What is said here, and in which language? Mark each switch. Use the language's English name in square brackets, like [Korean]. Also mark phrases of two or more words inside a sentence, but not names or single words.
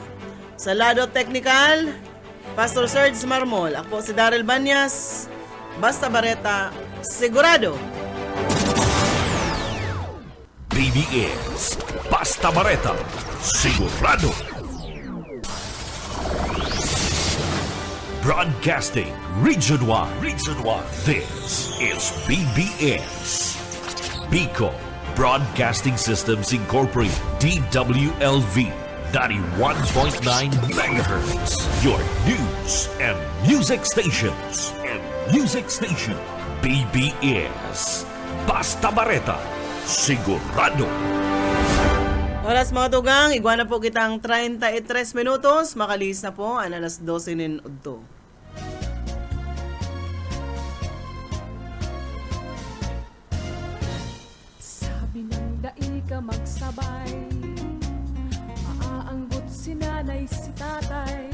[Bikol] Sa lado technical, Pastor Serge Marmol, ako si Daryl Banyas, basta bareta, sigurado. BBS Basta Bareta, sigurado. [English] Broadcasting Region 1. This is BBS. Bicol Broadcasting Systems Incorporated, DWLV, 91.9 megahertz. Your news and music stations. [Bikol] BBS Basta Bareta, sigurado. Oras mga tugang, igwa na po kitang 33 minutos. Makalis na po, ang alas 12:08. Sabi ng daig ka magsabay, maaanggot si nanay si tatay.